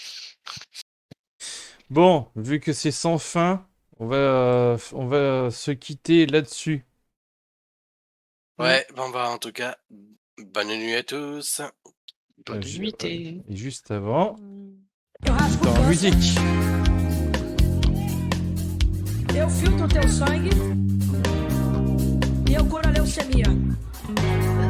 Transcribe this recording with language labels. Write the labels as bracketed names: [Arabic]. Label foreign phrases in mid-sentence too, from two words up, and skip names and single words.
[French] Bon, vu que c'est sans fin, on va se quitter là-dessus. Ouais, bon bah en tout cas, bonne nuit à tous. Bonne nuit. Et juste avant, en musique. [Portuguese] Eu filtro teu sangue e eu curo a leucemia.